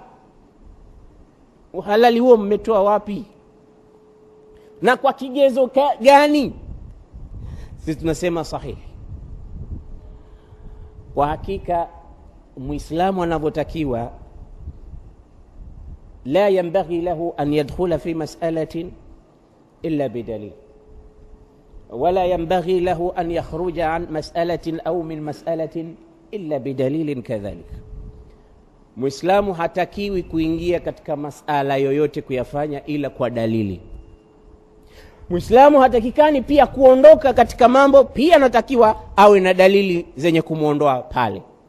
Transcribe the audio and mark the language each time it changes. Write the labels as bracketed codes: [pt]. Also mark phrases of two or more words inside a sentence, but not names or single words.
[sw] Uhalali huo mmetoa wapi? Na kwa kigezo gani? Sisi tunasema sahihi. Kwa hakika Muislamu anavyotakiwa, [ar] لا ينبغي له أن يدخل في مسألة إلا بدليل ولا ينبغي له أن يخرج عن مسألة أو من مسألة إلا بدليل كذلك. [sw] Muislamu hatakiwi kuingia katika masala yoyote kuyafanya ila kwa dalili. Muislamu hatakikani pia kuondoka katika mambo, pia anatakiwa awe na dalili zenye kumuondoa pale.